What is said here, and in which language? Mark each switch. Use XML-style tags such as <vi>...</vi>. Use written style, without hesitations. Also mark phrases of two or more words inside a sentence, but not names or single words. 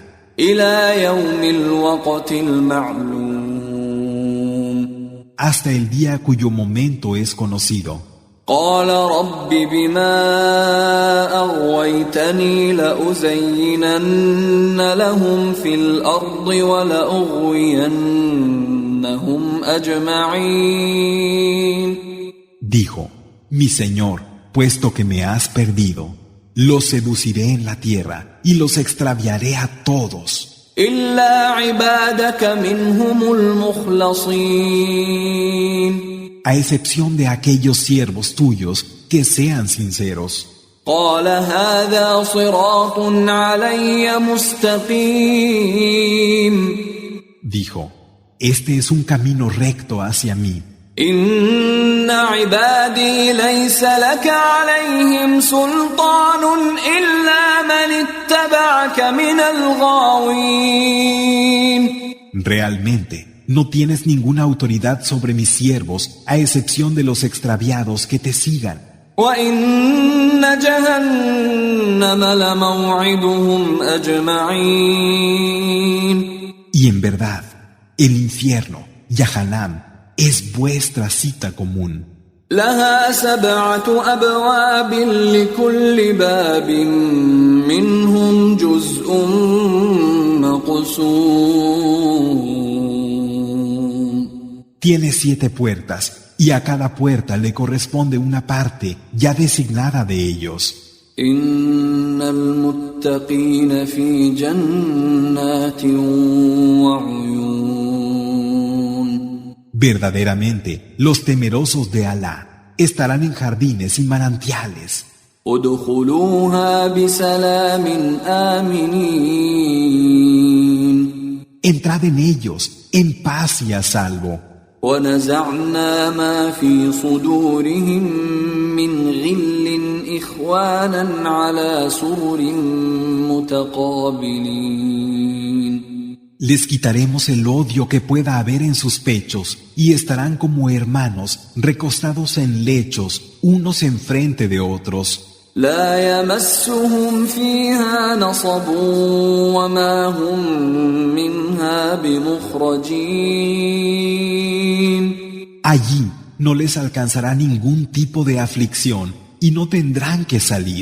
<ar>إلى يوم الوقت المعلوم.</ar> <es>Hasta el día cuyo momento es conocido.</es> <ar>قال رب بما أغويتني لأزينن لهم في الأرض ولأغوينهم أجمعين.</ar> <es>Dijo, mi Señor, puesto que me has perdido, los seduciré en la tierra y los extraviaré a todos.</es> <ar>إلا عبادك منهم المخلصين.</ar> <es>A excepción de aquellos siervos tuyos que sean sinceros.</es> <ar>قال هذا صراط علي مستقيم.</ar> <es>Dijo, este es un camino recto hacia mí.</es> <ar>إن عبادي ليس لك عليهم سلطان إلا من اتبعك من الغاوين.</ar> <es>Realmente, no tienes ninguna autoridad sobre mis siervos, a excepción de los extraviados que te sigan.</es> <ar>وإن جهنم لموعدهم أجمعين.</ar> <es>Y en verdad, el infierno, Yahanam, es vuestra cita común.</es> <ar>لها 7 أبواب لكل باب منهم جزء مقسوم.</ar> <es>Tiene 7 puertas, y a cada puerta le corresponde una parte ya designada de ellos.</es> <ar>إن المتقين في جنات وعيون.</ar> <es>Verdaderamente, los temerosos de Alá estarán en jardines y manantiales.</es> <ar>ادخلوها بسلام آمنين.</ar> <es>Entrad en ellos en paz y a salvo.</es> <ar>ونزعنا ما في صدورهم من غل إخوانا على سرر متقابلين.</ar> <es>Les quitaremos el odio que pueda haber en sus pechos y estarán como hermanos recostados en lechos unos enfrente de otros.</es> <ar>لا يمسهم فيها نصب وما هم منها بمخرجين.</ar> <es>Allí no les alcanzará ningún tipo de aflicción y no tendrán que salir.</es>